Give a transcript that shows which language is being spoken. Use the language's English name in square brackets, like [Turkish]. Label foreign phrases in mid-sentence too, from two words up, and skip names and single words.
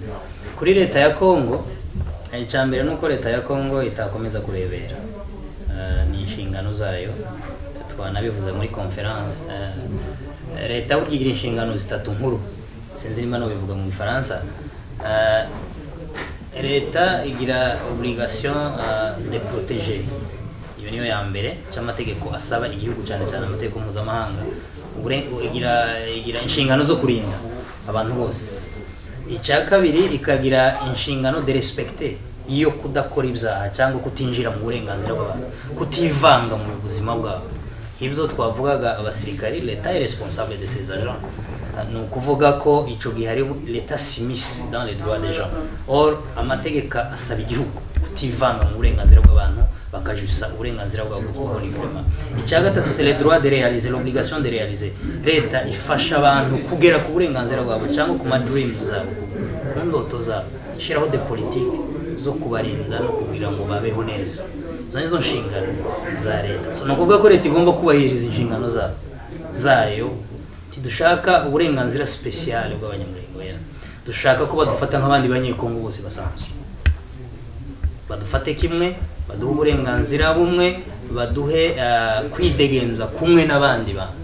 [Kinyarwanda] Kuri leta ya Congo, icyambere nuko leta ya Congo itakomeza kurebera, ni inshingano zayo, twanabivuze muri conference. Leta ugira inshingano zitatu nkuru, sinzi niba no bivuga mu Faransa. Leta igira [French] obligation de protéger, [Kinyarwanda] iyo niyo ya mbere cy'amategeko asaba igihugu cyane cyane amategeko mpuzamahanga. Igira inshingano zo kurinda abantu bose. Icya kabiri ikagira inshingano [French] de respecter, [Kinyarwanda] iyo kudakora ibyaha cyangwa kutinjira mu burenganzira bw'abantu, kutivanga mu buzima bwabo. Ibyo twavugaga abasirikari, leta [French] est responsable de ses agents. [Kinyarwanda] Ni ukuvuga ko icyo gihe hari leta [French] s'immisce dans les droits des gens. [Kinyarwanda] Or amategeko asaba igihugu kutivanga mu burenganzira bw'abantu, bakajusa uburenganzira bwabo bwo kubaho librement. Icya gatatu [French] c'est le droit de réaliser, l'obligation de réaliser. [Kinyarwanda] Leta ifasha abantu kugera ku burenganzira bwabo cyangwa ku ma dreams zabo, ku ndoto zabo, ishyiraho [French] de politique [Kinyarwanda] zo kubarinda no kugira ngo babeho neza. Izo nizo nshingano za leta. So nukuvuga ko leta igomba kubahiriza inshingano zayo. Tidushaka uburenganzira special bw'abanyamurenge, dushaka ko badufata nk'abandi banyekongo bose basanzwe, badufate kimwe, baduhe uburenganzira bumwe, baduhe kwidegemza kumwe n'abandi bantu.